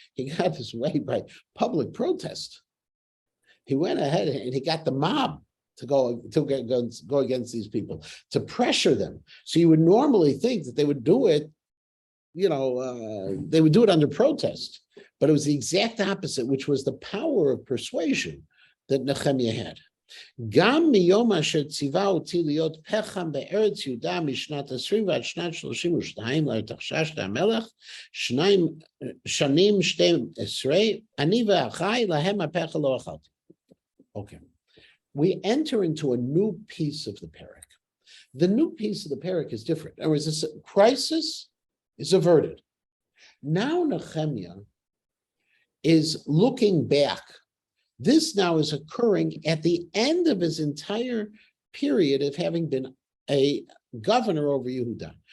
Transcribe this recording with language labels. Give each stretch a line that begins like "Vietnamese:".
English: He got his way by public protest. He went ahead and he got the mob to go against these people, to pressure them. So you would normally think that they would do it, they would do it under protest. But it was the exact opposite, which was the power of persuasion that Nechemiah had.
Hebrew: גם מיום אשר ציווה אותי להיות פחם בארץ יהודה משנת 20 ועד שנת 32 לארתחששת המלך, שנים 12, אני ואחי להם הפחם לא אכלתי.
English: Okay. We enter into a new piece of the parak. The new piece of the parak is different. In other words, this crisis is averted. Now Nechemiah is looking back. This now is occurring at the end of his entire period of having been a governor over Yehuda.